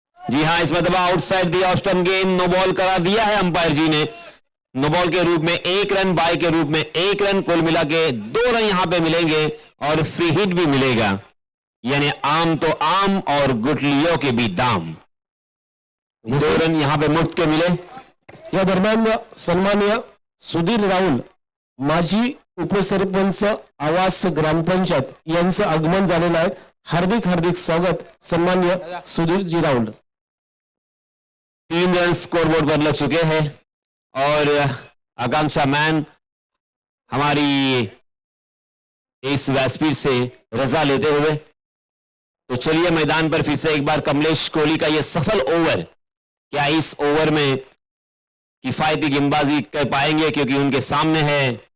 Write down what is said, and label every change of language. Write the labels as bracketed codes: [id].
[hi] जी हां, इस मर्तबा आउटसाइड दी ऑफ स्टंप गेंद, नो बॉल करा दिया है अंपायर जी ने. नो बॉल के रूप में 1 रन, बाय के रूप में 1 रन, कुल मिला के 2 रन यहां पे मिलेंगे और फ्री हिट भी मिलेगा. यानी आम तो आम और गुटलियों के भी दाम. 2 रन यहां पे मुफ्त के मिले. [mr] या दरम्यान सन्माननीय सुधीर राहुल, माजी उपसरपंच आवास ग्रामपंचायत यांचं आगमन झालेलं आहे. हार्दिक हार्दिक स्वागत सन्माननीय सुधीरजी राहुल. [hi] 3 रन स्कोरबोर्ड पर लग चुके हैं और आकांक्षा मैन हमारी इस व्यासपीठ से रजा लेते हुए, तो चलिए मैदान पर फिर से एक बार कमलेश कोहली का यह सफल ओवर, क्या इस ओवर में किफायती गेंदबाजी कर पाएंगे, क्योंकि उनके सामने है